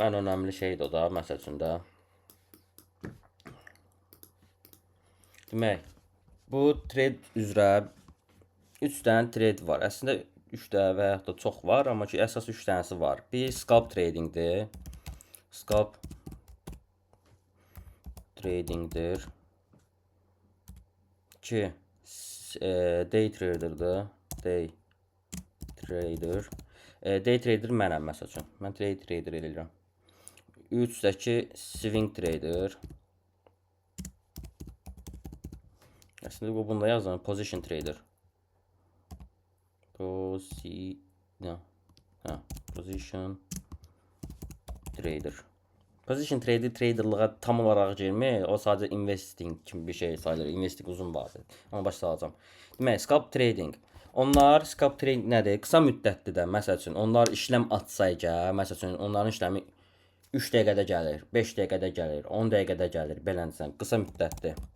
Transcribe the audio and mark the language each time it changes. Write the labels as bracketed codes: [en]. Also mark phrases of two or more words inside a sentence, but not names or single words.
[az] Ən önəmli şeydir o da, məsəl üçün də. Demək, bu trade üzrə 3 dənə trade var. Əslində 3 də və yaxud da çox var, amma ki əsas 3 dənəsi var. Bir [en] scalp tradingdir. Scalp tradingdir. [az] 2 [en] day trader'dır. Day trader. Day trader [az] mənəm məsəl üçün. Mən [en] day trader [az] eləyirəm. 3-dəki [en] swing trader. [az] Əslində bu bunda yazılır. [en] Position trader. Position trader. Position trader [az] traderlığa tam olaraq girmir. O sadəcə investing kimi bir şey sayılır. Investing uzun vadədir. Amma başa salacağam. Demək, [en] scalp trading. [az] Onlar [en] scalp trading [az] nədir? Qısa müddətli də, məsəl üçün, onlar işləm atsayca, məsəl üçün, onların işləmi 3 dəqiqədə gəlir, 5 dəqiqədə gəlir, 10 dəqiqədə gəlir, belənsən, qısa müddətli.